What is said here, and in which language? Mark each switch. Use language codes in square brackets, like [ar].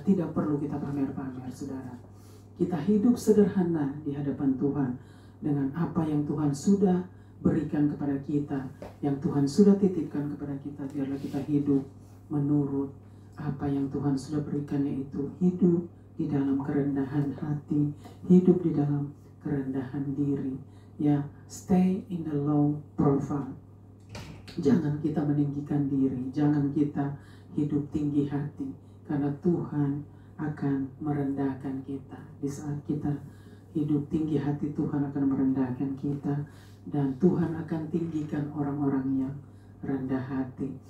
[id] Tidak perlu kita pamer-pamer, saudara. Kita hidup sederhana di hadapan Tuhan dengan apa yang Tuhan sudah berikan kepada kita, yang Tuhan sudah titipkan kepada kita. Biarlah kita hidup menurut apa yang Tuhan sudah berikan, yaitu hidup di dalam kerendahan hati, hidup di dalam kerendahan diri. [en] Ya, stay in the low profile. [id] Jangan kita meninggikan diri, jangan kita hidup tinggi hati, karena Tuhan akan merendahkan kita. Di saat kita hidup tinggi hati, Tuhan akan merendahkan kita, dan Tuhan akan tinggikan orang-orang yang rendah hati.